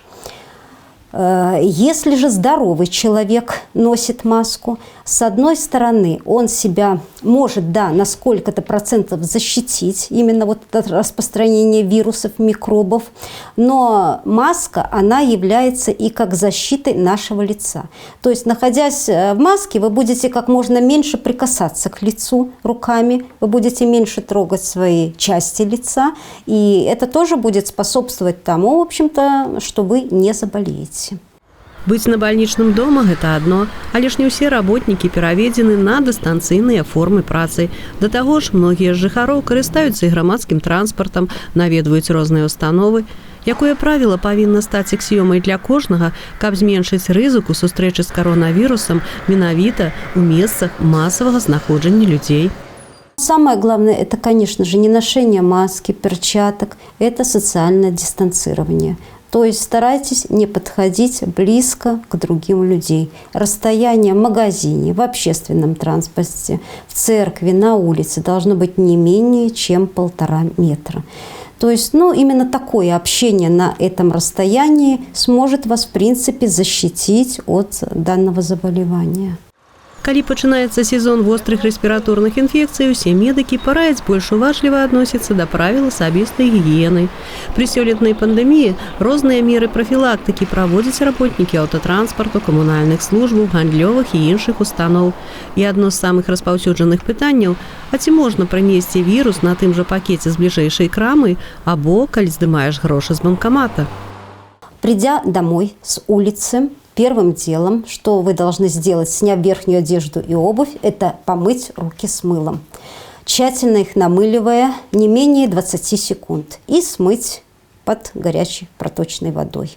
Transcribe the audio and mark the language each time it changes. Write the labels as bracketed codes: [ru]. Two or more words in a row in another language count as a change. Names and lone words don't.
[ru] Если же здоровый человек носит маску, с одной стороны, он себя может, на сколько-то процентов защитить именно вот от распространения вирусов, микробов, но маска, она является и как защитой нашего лица. То есть, находясь в маске, вы будете как можно меньше прикасаться к лицу руками, вы будете меньше трогать свои части лица, и это тоже будет способствовать тому, в общем-то, что вы не заболеете. [be] Быць на бальнічным дома – гэта адно, але ж не ўсе работнікі пераведзены на дыстанцыйныя формы працы. Да таго ж, многія з жыхароў карыстаюцца і грамадскім транспартам, наведваюць розныя установы. Якое правіла павінна стаць аксіёмай для кожнага, каб зменшыць рызыку сустрэчы з каронавірусам менавіта ў месцах масавага знаходжання людзей? [ru] Самое главное – это, конечно же, не ношение маски, перчаток, это социальное дистанцирование. То есть старайтесь не подходить близко к другим людям. Расстояние в магазине, в общественном транспорте, в церкви, на улице должно быть не менее чем 1,5 метра. То есть, именно такое общение на этом расстоянии сможет вас, в принципе, защитить от данного заболевания. [be] Калі пачынаецца сезон вострых рэспіраторных інфекцый, усе медыкі параяць больш уважліва адносіцца да правіл асабістай гігіены. Пры сёлетнай пандэміі розныя меры прафілактыкі праводзяць работнікі аўтатранспарту, камунальных службаў, гандлёвых і іншых устаноў. І адно з самых распаўсюджаных пытанняў – а ці можна прынесці вірус на тым жа пакеце з бліжэйшай крамы або калі здымаеш грошы з банкамата? [ru] Придя домой с улицы, первым делом, что вы должны сделать, сняв верхнюю одежду и обувь, это помыть руки с мылом, тщательно их намыливая не менее 20 секунд и смыть под горячей проточной водой.